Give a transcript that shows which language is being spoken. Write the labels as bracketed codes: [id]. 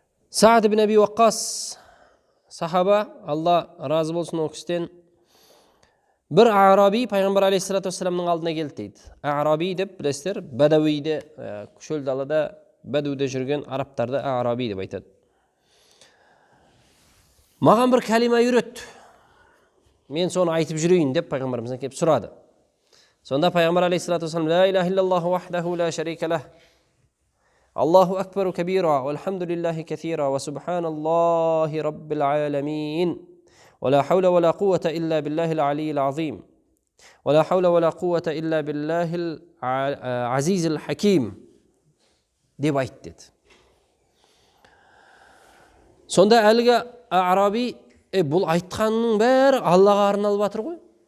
[kk] Саад ибн Аби Ваққас сахаба, Алла разы болсын ол кісіден, бір араби пайғамбар алейхиссалату вассаламның алдына келді дейді. Араби деп білесіздер, бәдәуиде, шөл далада, бәдуде жүрген арабтарды араби деп айтады. Маған бір калима үйрет, мен соны айтып жүрейін деп пайғамбарымыздан келіп сұрады. Сонда пайғамбар алейхиссалату вассалам [ar] ла илаха иллаллаху вахдаху ла шарика лах, Аллаху акбару кабира, вальхамдулиллахи каthira, ва субханаллахи раббил аламин. ولا حول ولا قوة إلا بالله العلي العظيم ولا حول ولا قوة إلا بالله العزيز الحكيم [kk] деп айтты деді. Сонда әлгі араби, бұл айтқанның бәрі Аллаға арналып жатыр ғой.